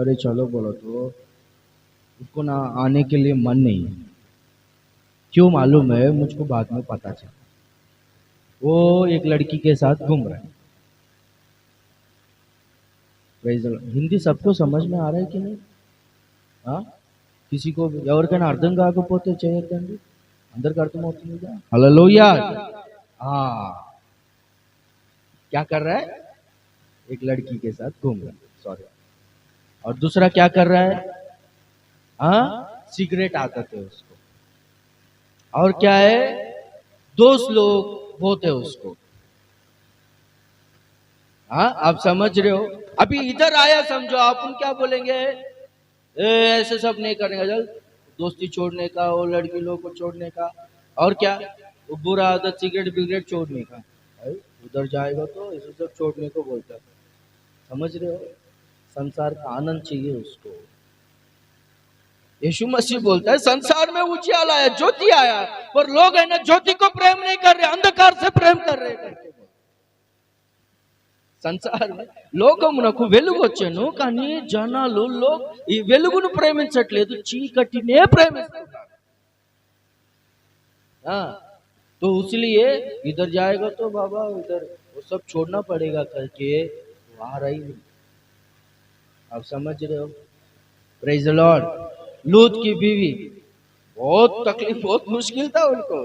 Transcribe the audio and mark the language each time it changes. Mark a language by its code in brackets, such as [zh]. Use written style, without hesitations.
[hi] अरे चलो बोलो, तो उसको ना आने के लिए मन नहीं है। क्यों मालूम है? मुझको बाद में पता चला, वो एक लड़की के साथ घूम रहा है। हिंदी सबको समझ में आ रहा है कि नहीं? हाँ, किसी को [te] ఎవరికైనా అర్థం కాకపోతే చేయొద్దండి, అందరికి అర్థమవుతుందిగా? [hi] हालेलुया। हाँ, क्या कर रहा है? एक लड़की के साथ घूम रहा है, सॉरी। और दूसरा क्या कर रहा है? हाँ, सिगरेट आदत है उसको। और क्या है? दोस्त लोग होते उसको। हाँ, आप समझ रहे हो? अभी इधर आया समझो, आप उन क्या बोलेंगे? ऐसे सब नहीं करेंगे, चल दोस्ती छोड़ने का, वो लड़की लोग को छोड़ने का, और क्या वो बुरा आदत सिगरेट बिगरेट छोड़ने का। उधर जाएगा तो ऐसे सब छोड़ने को बोलता है। समझ रहे हो? संसार का आनंद चाहिए उसको। यीशु मसीह बोलता है संसार में उजियाला आया, ज्योति आया, पर लोग है ना ज्योति को प्रेम नहीं कर रहे, अंधकार से प्रेम कर रहे हैं। [te] సంసారం లోకమునకు వెలుగు వచ్చెను కానీ జనాలు ఈ వెలుగును ప్రేమించట్లేదు, చీకటినే ప్రేమిస్తున్నారు। [hi] तो इसलिए इधर जाएगा तो बाबा इधर वो सब छोड़ना पड़ेगा करके आ रही नहीं। आप समझ रहे हो? Praise the Lord. लूत की बीवी, बहुत तकलीफ, बहुत मुश्किल था उनको।